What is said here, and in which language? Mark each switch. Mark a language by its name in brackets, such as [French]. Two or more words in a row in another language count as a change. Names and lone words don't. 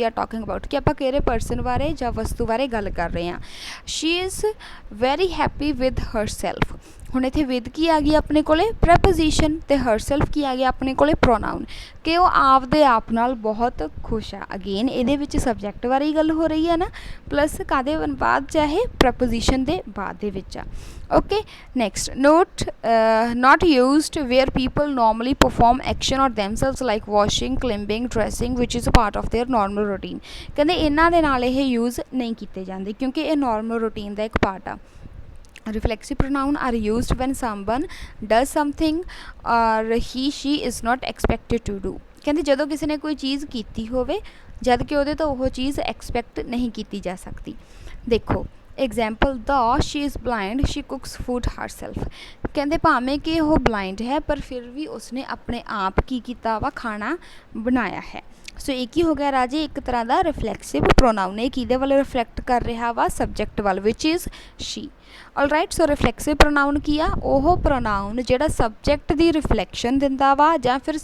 [English] are talking about [Punjabi] ਕਿ ਆਪਾਂ ਕਿਹੜੇ ਪਰਸਨ ਬਾਰੇ ਜਾਂ ਵਸਤੂ ਬਾਰੇ ਗੱਲ ਕਰ ਰਹੇ ਹਾਂ [English] she is very happy with her self [Punjabi] ਹੁਣ ਇੱਥੇ ਵਿਦ ਕੀ ਆ ਗਈ ਆਪਣੇ ਕੋਲੇ ਪ੍ਰੈਪੋਜੀਸ਼ਨ ਤੇ ਹਰਸੈਲਫ ਕੀ ਆ ਗਿਆ ਆਪਣੇ ਕੋਲੇ ਪ੍ਰੋਨਾਊਨ ਕਿ ਉਹ ਆਪਦੇ ਆਪ ਨਾਲ ਬਹੁਤ ਖੁਸ਼ ਆ ਅਗੇਨ ਇਹਦੇ ਵਿੱਚ ਸਬਜੈਕਟ ਬਾਰੇ ਗੱਲ ਹੋ ਰਹੀ ਹੈ ਨਾ ਪਲੱਸ ਕਾਹਦੇ ਬਾਅਦ ਚਾਹੇ ਪ੍ਰੈਪੋਜੀਸ਼ਨ ਦੇ ਬਾਅਦ ਦੇ ਵਿੱਚ ਆ [English] okay next not used where people normally perform action or themselves like washing climbing dressing which is a part of their normal routine [Punjabi] ਕਹਿੰਦੇ ਇਹਨਾਂ ਦੇ ਨਾਲ ਇਹ ਯੂਜ਼ ਨਹੀਂ ਕੀਤੇ ਜਾਂਦੇ ਕਿਉਂਕਿ ਇਹ ਨਾਰਮਲ ਰੂਟੀਨ ਦਾ ਇੱਕ ਪਾਰਟ ਆ [English] reflexive pronoun are used when someone does something or she is not expected to do [Punjabi] ਕਹਿੰਦੇ ਜਦੋਂ ਕਿਸੇ ਨੇ ਕੋਈ ਚੀਜ਼ ਕੀਤੀ ਹੋਵੇ ਜਦ ਕਿ ਉਹਦੇ ਤੋਂ ਉਹ ਚੀਜ਼ ਐਕਸਪੈਕਟ ਨਹੀਂ ਕੀਤੀ ਜਾ ਸਕਦੀ ਦੇਖੋ ਐਗਜ਼ਾਮਪਲ [English] though she is blind she cooks food herself [Punjabi] ਕਹਿੰਦੇ ਭਾਵੇਂ ਕਿ ਉਹ ਬਲਾਈਂਡ ਹੈ ਪਰ ਫਿਰ ਵੀ ਉਸਨੇ ਆਪਣੇ ਆਪ ਕੀ ਕੀਤਾ ਵਾ ਖਾਣਾ ਬਣਾਇਆ ਹੈ ਸੋ ਇਹ ਕੀ ਹੋ ਗਿਆ ਰਾਜੇ ਇੱਕ ਤਰ੍ਹਾਂ ਦਾ [English] reflexive pronoun [Punjabi] ਇਹ ਕਿਹਦੇ ਵੱਲ ਰਿਫਲੈਕਟ ਕਰ ਰਿਹਾ ਵਾ ਸਬਜੈਕਟ ਵੱਲ [English] which is she alright so reflexive pronoun [Punjabi] ਕੀ ਆ ਉਹ ਪ੍ਰੋਨਾਊਨ ਜਿਹੜਾ ਸਬਜੈਕਟ ਦੀ ਰਿਫਲੈਕਸ਼ਨ ਦਿੰਦਾ ਵਾ ਜਾਂ ਫਿਰ